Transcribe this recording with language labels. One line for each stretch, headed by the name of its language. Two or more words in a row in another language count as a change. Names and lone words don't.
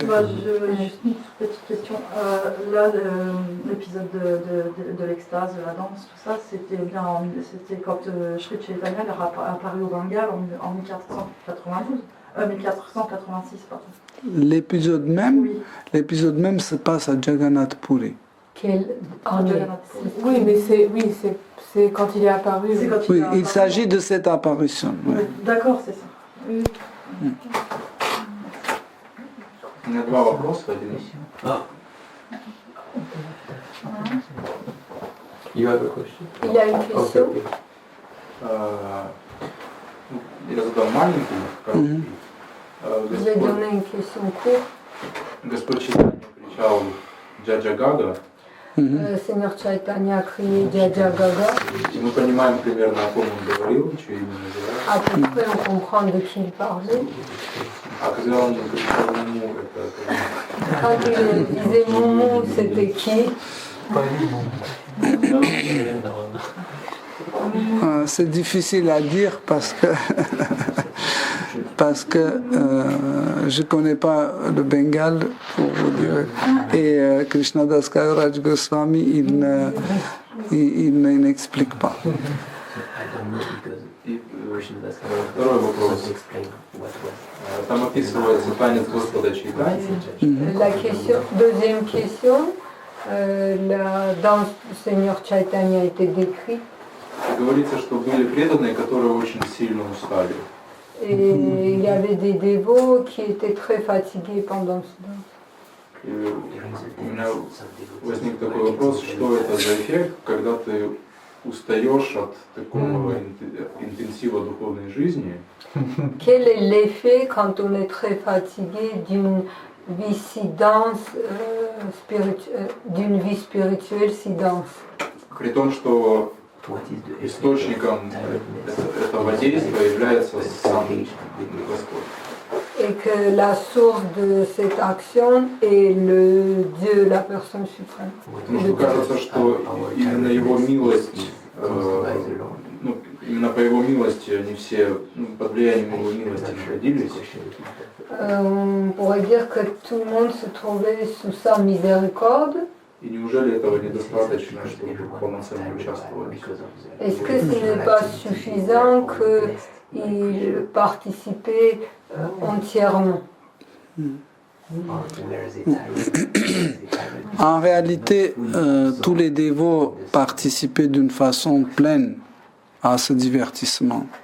French: Bah, juste une petite question. Là, l'épisode de l'extase, de la danse, tout ça, c'était quand Sri Chaitanya est apparu au Bengale en 1492, 1486, pardon. L'épisode même, Oui. l'épisode même se passe à Jagannath Puri. Oui, mais c'est quand il est apparu. C'est quand Oui, est apparu. il s'agit de cette apparition. oui. Oui, d'accord, c'est ça. Oui.
Russian: У меня два вопроса. Один.
English: You have a question?
French: Il y a une Ok, question. ok.
Russian: Я задам маленький, короткий.
French: Je vais donner une question courte.
Russian: Господь Чайтанья кричал «Джаджа Гага»,
French: Seigneur Chaitanya a crié Jaja Gaga.
Russian: и мы понимаем примерно, о ком он говорил, что именно называется.
French: À peu près, on comprend de qui il parlait.
Russian: А когда он кричал «Муму», это
French: Quand il disait Moumou, c'était qui? C'est difficile à dire parce que je ne connais pas le Bengale pour vous dire. Et Krishnadas Kaviraj Goswami, il n'explique pas.
Russian: Второй вопрос. Там описывается танец Господа Чайтаньи.
French: La question, deuxième question, la danse du Seigneur Chaitanya a été décrite.
Russian: И говорится, что были преданные, которые очень сильно устали.
French: Et il y avait des dévots qui étaient très fatigués pendant ce danse.
Russian: И у меня возник такой вопрос, что это за эффект, когда ты устаешь от такого интенсива духовной жизни,
French: Quel est l'effet quand on est très fatigué d'une vie si dense, d'une vie spirituelle si dense?
Russian: при том, что источником этого действия является сам Господь.
French: Et que la source de cette action est le Dieu, la personne suprême.
Russian: Потому что кажется, что именно Его милость, именно по Его милости они все под влиянием Его милости находились.
French: On pourrait dire que tout le monde se trouvait sous sa miséricorde.
Russian: И неужели этого недостаточно, чтобы полноценно участвовать?
French: Est-ce que ce n'est pas suffisant qu'il participait entièrement? En réalité, tous les dévots participaient d'une façon pleine à ce divertissement.